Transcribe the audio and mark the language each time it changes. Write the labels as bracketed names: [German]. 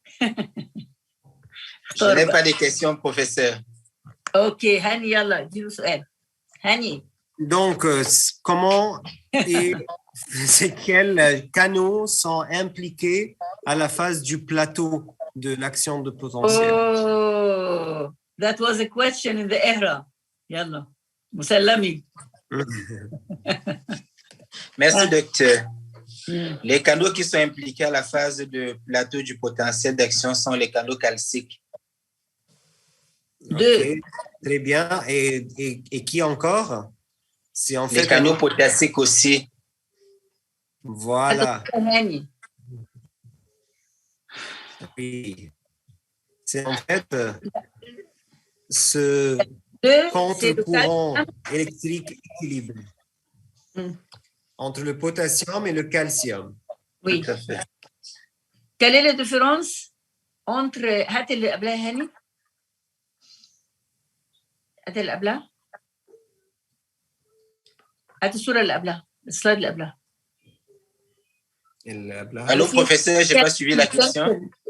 [French] Je n'ai pas de questions, professeur. OK, Hani, yalla, dis-nous su'al. Hani. Donc, comment et quels canaux sont impliqués à la phase du plateau de l'action de potentiel? [English] Oh, that was a question in the era. [Arabic] Yalla, musallami. [French] Merci, docteur. Les canaux qui sont impliqués à la phase de plateau du potentiel d'action sont les canaux calciques. Ok, très bien. Et qui encore? C'est en fait Les canaux potassiques aussi. Voilà. Oui. C'est en fait ce contre-courant électrique équilibré entre le potassium et le calcium. Oui. Tout à fait. Quelle est la différence entre [Arabic] هات اللي قبلها هاني؟ هات اللي قبلها؟ هات الصورة اللي قبلها، السلايد اللي قبلها. [French] Allô, professeur, je n'ai pas suivi la question.